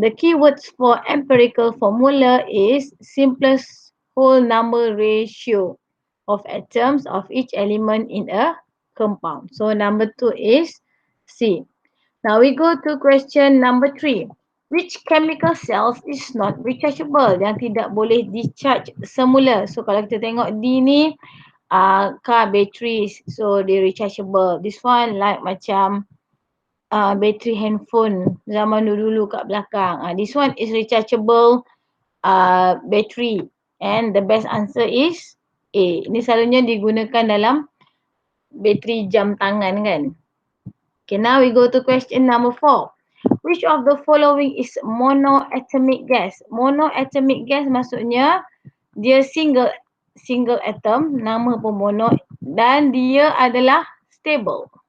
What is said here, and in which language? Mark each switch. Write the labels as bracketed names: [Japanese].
[English] The keywords for empirical formula is simplest whole number ratio of atoms of each element in a compound. So number 2 is C. Now we go to question number 3. Which chemical cells is not rechargeable? [Malay] Yang tidak boleh discharge semula. So kalau kita tengok D ni, [English] car batteries. So they rechargeable. This one like macam battery handphone [Malay] zaman dulu kat belakang. [English] This one is rechargeable battery. And the best answer is A. [Malay] Ini selalunya digunakan dalam bateri jam tangan kan. [English] Okay, now we go to question number 4. Which of the following is monoatomic gas? [Malay] Monoatomic gas maksudnya dia [English] single atom, [Malay] nama pun mono, dan dia adalah stable.